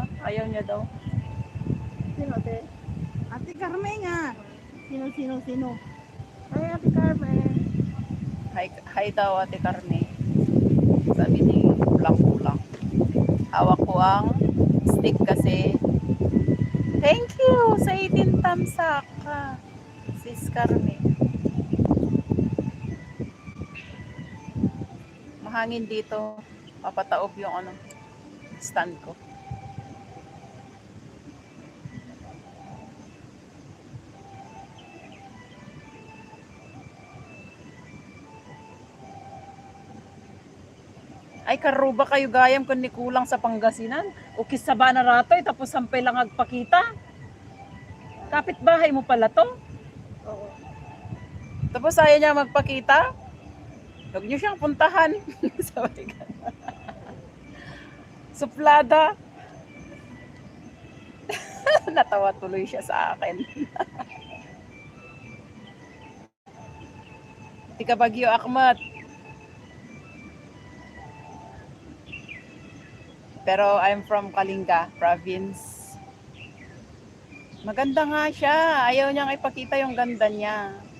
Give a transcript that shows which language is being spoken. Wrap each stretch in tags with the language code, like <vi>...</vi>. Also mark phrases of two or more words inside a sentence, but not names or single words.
<tl>Ayaw niya daw. Sino te? Ate Carmen nga. Sino? Ay, Ate Carmen. Hi daw Ate Carmen. Sabi ni kulang-kulang. Hawak ko ang stick kasi.</tl> <en>Thank you</en> <tl>sa 18 thumbs up ka. Sis Carmen. Mahangin dito. Papataob yung ano, stand ko. Ay,</tl> <ilo>karuba kayo gayam kung ni kulang sa Pangasinan. O kisaba na ratoy, tapos sampay lang agpakita.</ilo> <tl>Kapit-bahay mo pala to. Oo. Tapos ayaw niya magpakita. Huwag niyo siyang puntahan. Sabi ka. Suplada. Natawa tuloy siya sa akin. Tika Bagyo Akmat.</tl> <en>Pero I'm from Kalinga province.</en> <tl>Maganda nga siya. Ayaw niyang ipakita yung ganda niya.</tl>